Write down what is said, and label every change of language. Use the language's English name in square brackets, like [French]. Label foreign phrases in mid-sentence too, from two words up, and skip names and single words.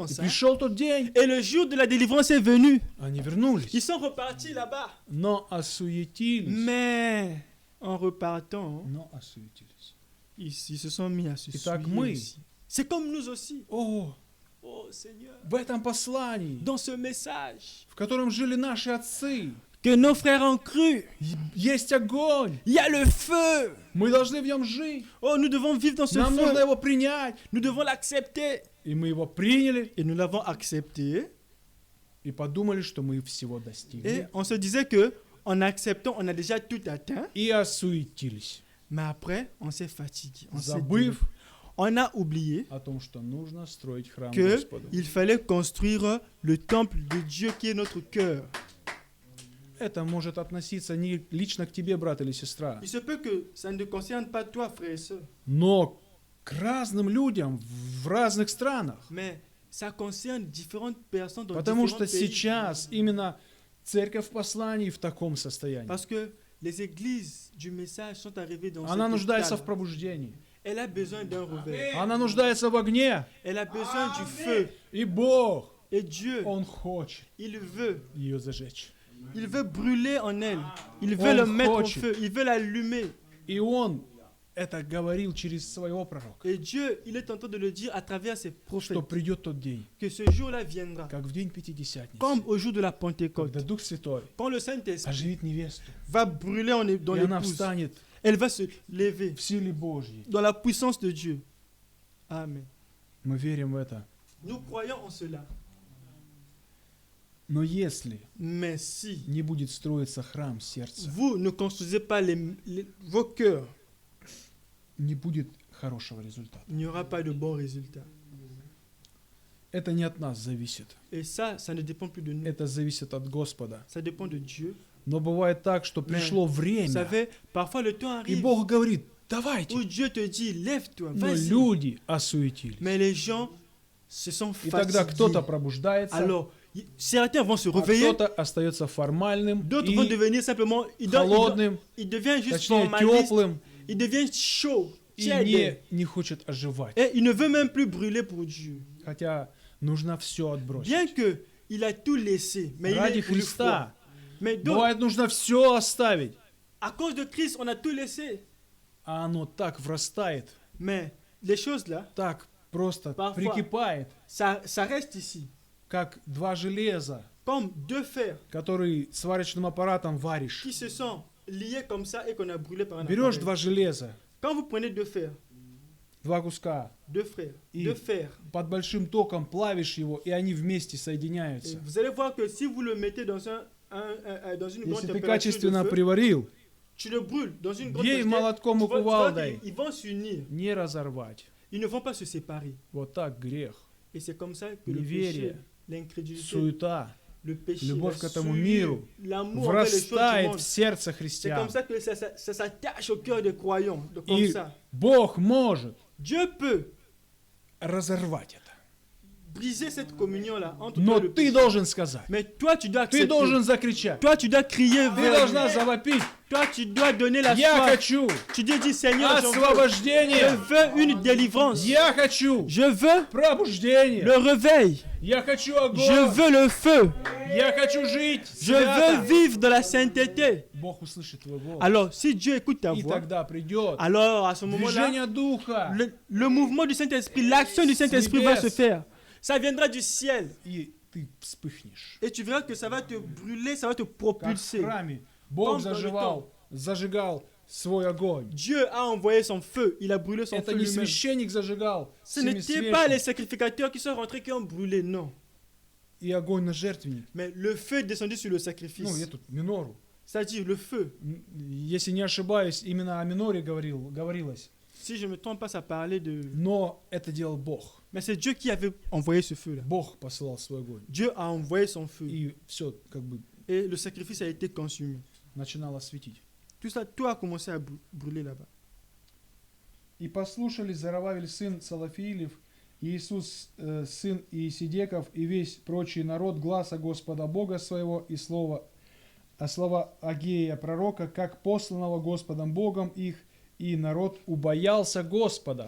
[Russian] И [French] ça. [Russian] пришел тот день, [French] Et le jour de la délivrance est venu. [Russian] они вернулись. [French] Ils sont repartis là-bas. [Russian] Но осуетились. [French] Mais en repartant, [Russian] Но осуетились. [French] ils se sont mis à se [Russian] Итак, [French] souiller [Russian] мы, [French] aussi. C'est comme nous aussi. [Russian] о, [French] Oh Seigneur, [Russian] в этом послании, [French] dans ce message [Russian] в котором жили наши отцы, [French] que nos frères ont cru, [Russian] есть огонь. [French] il y a le feu. [Russian] Мы должны в нем жить. [French] Oh, nous devons vivre dans ce [Russian] Нам нужно [French] feu. [Russian] его принять. [French] Nous devons l'accepter. [Russian] И мы его приняли [French] Et nous l'avons accepté. [Russian] и подумали, что мы всего [French] Et [Russian] достигли. [French] on se disait que en acceptant, on a déjà tout atteint. [Russian] И осуетились, [French] Mais après, on s'est fatigué. On s'est [Russian] забыв [French] dit- on a oublié [Russian] о том, что нужно строить храм [French] que [Russian] Господу. [French] il fallait construire le temple de Dieu qui est notre cœur. [Russian] Это может относиться не лично к тебе, брат или сестра, [French] Il se peut que ça ne te concerne pas toi, frère et sœur, [Russian] но к разным людям в разных странах. [French] mais ça concerne différentes personnes dans [Russian] Потому [French] différents [Russian] что [French] pays. [Russian] сейчас именно церковь в послании в таком состоянии. [French] Parce que les églises du message sont arrivées dans [Russian] Она [French] cet [Russian] нуждается [French] état. [Russian] в пробуждении. [French] Elle a besoin d'un réveil. [Russian] Она нуждается в огне. [French] Elle a besoin du feu. [Russian] И Бог, [French] Et Dieu, [Russian] Он хочет [French] il veut [Russian] ее зажечь. [French] Il veut brûler en elle. Il veut [Russian] Он [French] le mettre au [Russian] хочет. [French] feu. Il veut l'allumer. [Russian] И он это говорил через своего пророка, [French] Et Dieu, il est en train de le dire à travers ses prophètes [Russian] что придет тот день, [French] que ce jour-là viendra. [Russian] как в день Пятидесятницы, [French] Comme au jour de la Pentecôte. [Russian] когда Дух Святой [French] Quand le Saint-Esprit [Russian] оживит невесту, [French] va brûler dans [Russian] и она [French] l'épouse, [Russian] встанет [French] elle va se lever [Russian] в силе Божьей. [French] dans la puissance de Dieu. Amen. [Russian] Мы верим в это. [French] Nous croyons en cela. [Russian] Но если [French] Mais si [Russian] не будет строиться храм сердца, [French] vous ne construisez pas vos cœurs, [Russian] не будет хорошего результата. [French] il n'y aura pas de bons résultats. [Russian] Это не от нас зависит. [French] Et ça ne dépend plus de nous. [Russian] Это зависит от Господа. [French] Ça dépend de Dieu. [Russian] Но бывает так, что пришло [French] Vous [Russian] время, [French] savez, parfois le temps [Russian] и [French] arrive [Russian] Бог говорит, [French] où [Russian] давайте. [French] Dieu te dit, lève-toi, [Russian] Но [French] vas-y. [Russian] люди осуетились. [French] Mais les gens se sont [Russian] И тогда кто-то [French] fatigués. [Russian] пробуждается, [French] Alors, certains vont se [Russian] а [French] réveiller, [Russian] кто-то остается формальным [French] d'autres vont [Russian] и [French] devenir simplement, [Russian] холодным, [French] ils deviennent juste [Russian] точнее [French] formalistes, [Russian] теплым, [French] ils deviennent chauds, [Russian] и [French] tièdes, [Russian] не хочет оживать. [French] et ils ne veulent même plus brûler pour Dieu. [Russian] Хотя нужно все отбросить. [French] Bien que il a tout laissé, mais il [Russian] Ради [French] est pour le froid. [Russian] Христа. [French] Mais donc, [Russian] Бывает, нужно все оставить, [French] à cause de Christ, on a tout laissé. [Russian] а оно так врастает, [French] Mais les choses là, [Russian] так просто [French] Parfois. [Russian] прикипает, [French] ça reste ici. [Russian] как два железа, [French] Comme deux fers [Russian] которые сварочным аппаратом варишь. [French] qui se sont liés comme ça et qu'on a brûlé par un [Russian] Берешь [French] appareil. [Russian] два железа, [French] Quand vous prenez deux fers, [Russian] два куска, [French] deux frères, [Russian] И- [French] deux fers, [Russian] под большим током плавишь его, и они вместе [French] et [Russian] соединяются. [French] vous allez voir que si vous le mettez dans dans une grande [Russian] Если ты [French] température de [Russian] качественно [French] feu, [Russian] приварил, [French] tu le brûles dans une grande [Russian] бей [French] quantité, [Russian] молотком и [French] tu vois [Russian] кувалдой, [French] qu'ils vont s'unir. [Russian] не разорвать. [French] Ils ne vont pas se séparer. [Russian] Вот так грех, [French] Et c'est comme ça que le [Russian] неверие, [French] péché, l'incrédulité, [Russian] суета [French] le péché, [Russian] любовь [French] la [Russian] к этому [French] souillure, [Russian] миру [French] l'amour envers les choses du [Russian] врастает [French] monde. [Russian] в сердце [French] C'est comme [Russian] христиан. [French] ça que ça s'attache au cœur des croyants. Comme [Russian] И [French] ça. [Russian] Бог может [French] Dieu peut [Russian] разорвать это. [French] briser cette communion-là entre [Russian] Но [French] toi et le [Russian] ты [French] péché. [Russian] должен сказать, [French] Mais toi, tu dois [Russian] ты [French] accepter. [Russian] должен закричать, [French] Toi, tu dois crier [Russian] ты [French] vers [Russian] должна [French] lui. [Russian] завопить. [French] Toi, tu dois donner la [Russian] Я [French] soif. [Russian] хочу [French] Tu dis, Seigneur, je [Russian] освобождение, [French] veux une délivrance. [Russian] я хочу [French] Je veux [Russian] пробуждение, [French] le réveil. [Russian] я хочу [French] Je [Russian] огонь, [French] veux le feu. [Russian] я хочу жить [French] Je veux [Russian] свято. [French] vivre dans la sainteté. [Russian] Бог услышит твой голос. [French] Alors, si Dieu écoute ta [Russian] И [French] voix, [Russian] тогда придет [French] alors à ce moment-là, [Russian] движение Духа, [French] le mouvement du Saint-Esprit, l'action du Saint-Esprit va se [Russian] Небес. [French] faire. Ça viendra du ciel. [Russian] и ты вспыхнешь. [French] Et tu verras que ça va te brûler, ça va te [Russian] Как в [French] propulser. [Russian] храме Бог [French] Comme dans le [Russian] зажигал свой огонь. [French] Dieu a envoyé son feu, il a brûlé son [Russian] Это [French] feu [Russian] не [French] lui-même. [Russian] священник зажигал [French] Ce [Russian] семи [French] n'étaient pas les [Russian] свечи, [French] sacrificateurs qui sont rentrés qui ont brûlé, non. [Russian] и огонь на жертвенник. [French] Mais le feu est descendu sur le [Russian] Ну, [French] sacrifice. [Russian] эту минору. [French] C'est-à-dire le feu. [Russian] Если не ошибаюсь, именно о миноре говорилось. [French] Si je ne me trompe pas, ça parlait de... [Russian] Но это делал Бог. [French] Mais c'est Dieu qui avait envoyé ce feu-là. [Russian] Бог посылал свой огонь. [French] Dieu a envoyé son feu. [Russian] И все как бы [French] Et le sacrifice a été consumé. [Russian] начинало светить. [French] Tout ça, tout a commencé à brûler là-bas. [Russian] И послушали Зарававель сын Салафиилев, и Иисус сын Иисидеков, и весь прочий народ гласа Господа Бога своего и слова Агея пророка, как посланного Господом Богом их, и народ убоялся Господа.